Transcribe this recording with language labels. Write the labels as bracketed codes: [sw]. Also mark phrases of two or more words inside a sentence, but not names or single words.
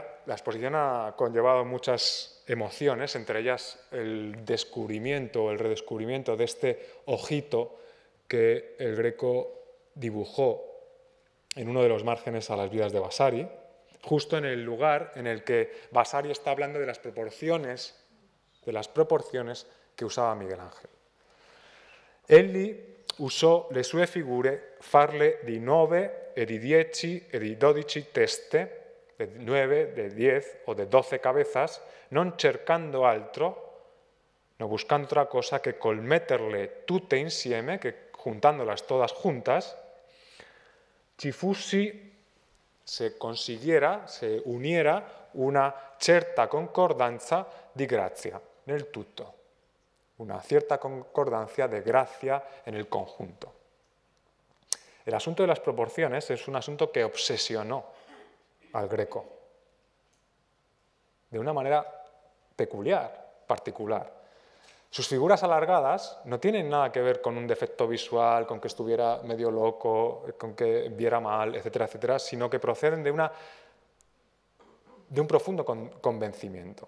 [es] La exposición ha conllevado muchas emociones, entre ellas el descubrimiento o el redescubrimiento de este ojito que el Greco dibujó en uno de los márgenes a las vidas de Vasari, justo en el lugar en el que Vasari está hablando de las proporciones que usaba Miguel Ángel. [it] Egli usò le sue figure farle di 9 e di 10 e di 12 teste, [es] de 9, de 10 o de 12 cabezas, [it] non cercando altro, [es] no buscando otra cosa que [it] col metterle tutte insieme, [es] que juntándolas todas juntas, [it] ci fussi, [es] se consiguiera, se uniera [it] una certa concordanza di grazia nel tutto, [es] una cierta concordancia de gracia en el conjunto. El asunto de las proporciones es un asunto que obsesionó al Greco de una manera peculiar, particular. Sus figuras alargadas no tienen nada que ver con un defecto visual, con que estuviera medio loco, con que viera mal, etcétera, etcétera, sino que proceden de un profundo convencimiento.